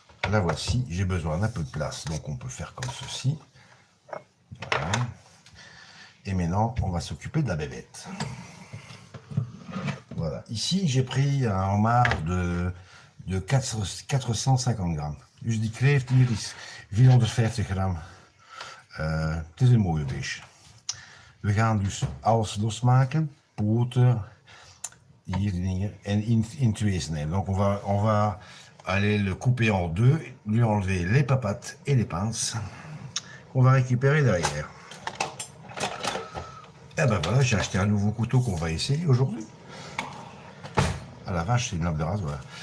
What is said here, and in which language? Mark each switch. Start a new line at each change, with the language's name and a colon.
French: La voici, j'ai besoin d'un peu de place, donc on peut faire comme ceci. Voilà. Et maintenant, on va s'occuper de la bébête. Voilà, ici j'ai pris un homard de 450 gram.
Dutch: Dus die kreeft hier is 450 gram. Het is een mooie beestje. We gaan dus alles losmaken, poten, hier en in twee snijden.
French: Donc on va aller le couper en deux, lui enlever les papates et les pinces qu'on va récupérer derrière. Et ben voilà, j'ai acheté un nouveau couteau qu'on va essayer aujourd'hui. Ah la vache, c'est une lame de rasoir.